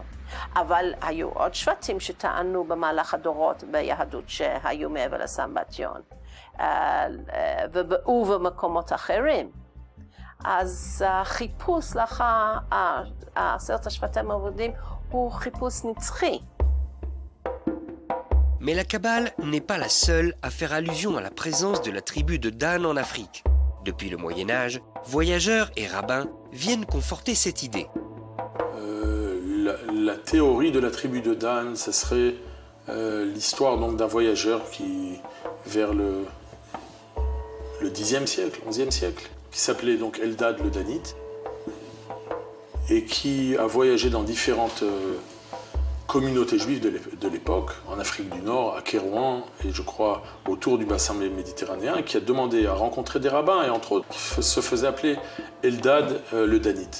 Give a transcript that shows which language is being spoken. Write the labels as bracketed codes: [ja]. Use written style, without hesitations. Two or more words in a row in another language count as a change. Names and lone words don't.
[he] אבל היו עוד שבטים שטענו במהלך הדורות ביהדות שהיו מעבר לסמבטיון, ובמקומות אחרים. אז החיפוש לאחר 10 השבטים האבודים הוא חיפוש נצחי. [fr] Mais la Kabbale n'est pas la seule à faire allusion à la présence de la tribu de Dan en Afrique. Depuis le Moyen-Âge, voyageurs et rabbins viennent conforter cette idée. La théorie de la tribu de Dan, ce serait l'histoire donc d'un voyageur qui, vers le 10e siècle, 11e siècle, qui s'appelait donc Eldad le Danite, et qui a voyagé dans différentes communautés juives de l'époque, en Afrique du Nord, à Kérouan, et je crois autour du bassin méditerranéen, qui a demandé à rencontrer des rabbins, et entre autres, qui se faisait appeler Eldad le Danite.